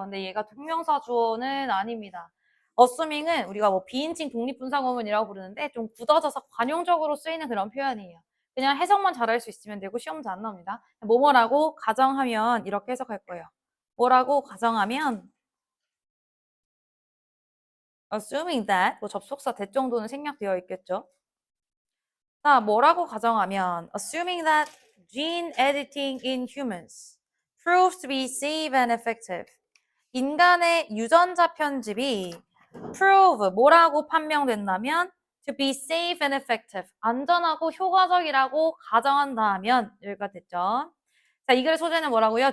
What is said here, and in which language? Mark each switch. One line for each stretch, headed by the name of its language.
Korean: 근데 얘가 동명사 주어는 아닙니다. assuming은 우리가 뭐 비인칭 독립분사구문이라고 부르는데 좀 굳어져서 관용적으로 쓰이는 그런 표현이에요. 그냥 해석만 잘할 수 있으면 되고 시험 문제 안 나옵니다. 뭐뭐라고 가정하면 이렇게 해석할 거예요. 뭐라고 가정하면
English: assuming that
Korean: 뭐 접속사 that 정도는 생략되어 있겠죠. 자, 뭐라고 가정하면
English: assuming that gene editing in humans proves to be safe and effective.
Korean: 인간의 유전자 편집이 prove 뭐라고 판명된다면
English: to be safe and effective
Korean: 안전하고 효과적이라고 가정한다면 여기가 됐죠. 자, 이 글의 소재는 뭐라고요?